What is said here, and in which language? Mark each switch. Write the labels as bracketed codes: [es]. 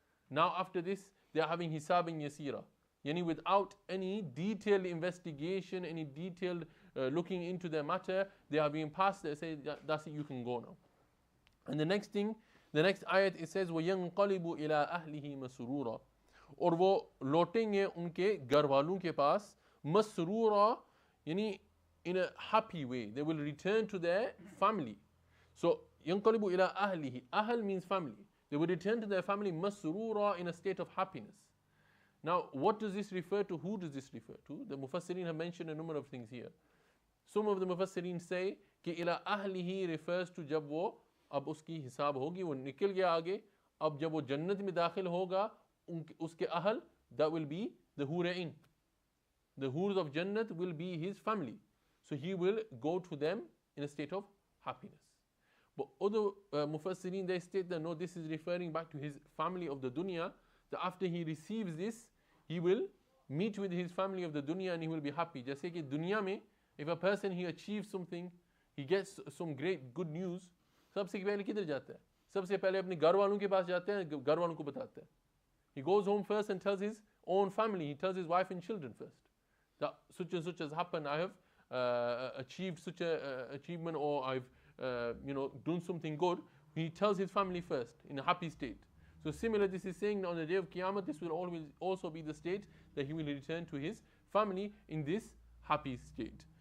[en] Now after this, they are having hisab yasira. Yani without any detailed investigation, any detailed looking into their matter, they are being passed, they say, that's it, you can go now. And the next thing, the next ayat, it says, [ar] وَيَنْقَلِبُ إِلَىٰ أَهْلِهِ مَسْرُورًا. [hi] और वो लौटेंगे उनके घर वालों के पास मसरूरा, यानी [en] in a happy way. They will return to their family. [ar] So ينقلب إلى أهله. [en] Ahl means family. They will return to their family masrura, in a state of happiness. Now what does this refer to? Who does this refer to? The Mufassirin have mentioned a number of things here. Some of the Mufassirin say [hi] कि [ar] إلى أهله [en] refers to [hi] जब वो अब उसकी हिसाब होगी, वो निकल गया आगे, अब जब वो जन्नत में दाखिल होगा उसके अहल, [en] that will be the hurain. The hurs of Jannat will be his family. So he will go to them in a state of happiness. But other Mufassirin, they state that no, this is referring back to his family of the dunya, that after he receives this, he will meet with his family of the dunya and he will be happy. [hi] Jaise ki dunya mein, [en] if a person he achieves something, he gets some great good news, [hi] सबसे पहले किधर जाता है? सबसे पहले अपने घर वालों के पास जाते हैं, घर वालों को बताता है. [en] He goes home first and tells his own family, he tells his wife and children first, that such and such has happened, I have achieved such a achievement, or I've done something good. He tells his family first in a happy state. So similar, this is saying on the day of Qiyamah, this will always also be the state that he will return to his family in this happy state.